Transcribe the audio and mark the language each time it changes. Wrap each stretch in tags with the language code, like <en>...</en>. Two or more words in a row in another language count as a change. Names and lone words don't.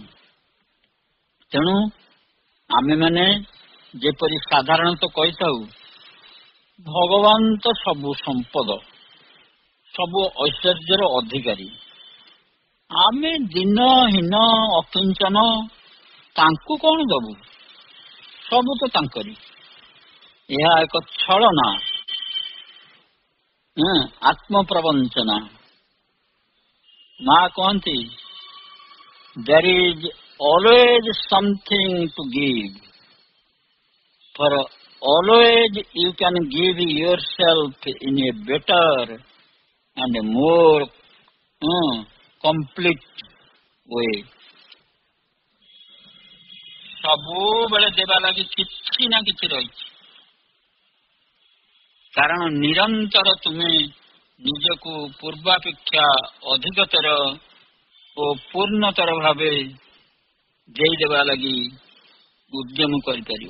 <or>ତେଣୁ ଆମେମାନେ ଯେପରି ସାଧାରଣତଃ କହିଥାଉ, ଭଗବାନ ତ ସବୁ ସମ୍ପଦ, ସବୁ ଐଶ୍ୱର୍ଯ୍ୟର ଅଧିକାରୀ, ଆମେ ଦିନହୀନ ଅକିଞ୍ଚନ, ତାଙ୍କୁ କଣ ଦବୁ? ସବୁ ତ ତାଙ୍କରି। ଏହା ଏକ ଛଳନା, ଆତ୍ମପ୍ରବଞ୍ଚନା। ମା କହନ୍ତି,</or> <en>there is always something to give, for always you can give yourself in a better and more complete way.</en> <or>ସବୁବେଳେ ଦେବା ଲାଗି କିଛି ନା କିଛି ରହିଛି। କାରଣ ନିରନ୍ତର ତୁମେ ନିଜକୁ ପୂର୍ବାପେକ୍ଷା ଅଧିକତର ଓ ପୂର୍ଣ୍ଣତର ଭାବେ ଦେଇଦେବା ଲାଗି ଉଦ୍ୟମ କରିପାରିବ।</or>